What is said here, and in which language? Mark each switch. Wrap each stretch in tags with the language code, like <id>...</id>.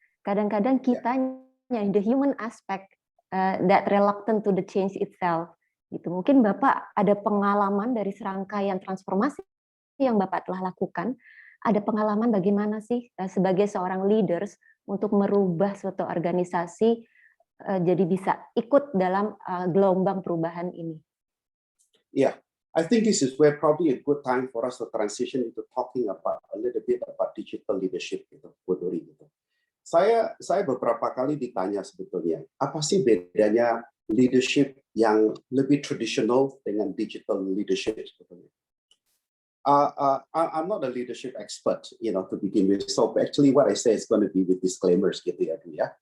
<id>Kadang-kadang kitanya,</id> <en>the human aspect, that reluctant to the change itself.</en> <id>Gitu. Mungkin Bapak ada pengalaman dari serangkaian transformasi yang Bapak telah lakukan. Ada pengalaman bagaimana sih sebagai seorang leaders untuk merubah suatu organisasi jadi bisa ikut dalam gelombang perubahan ini?</id> <en>Yeah, I think this is where probably a good time for us to transition into talking about a little bit about digital leadership gitu, Bu Dori gitu.</en> <id>Saya beberapa kali ditanya sebetulnya, apa sih bedanya leadership yang lebih tradisional dengan digital leadership sebetulnya?</id> <en>I'm not a leadership expert, to begin with. So actually what I say is going to be with disclaimers</en> <id>gitu ya, Bu ya.</id>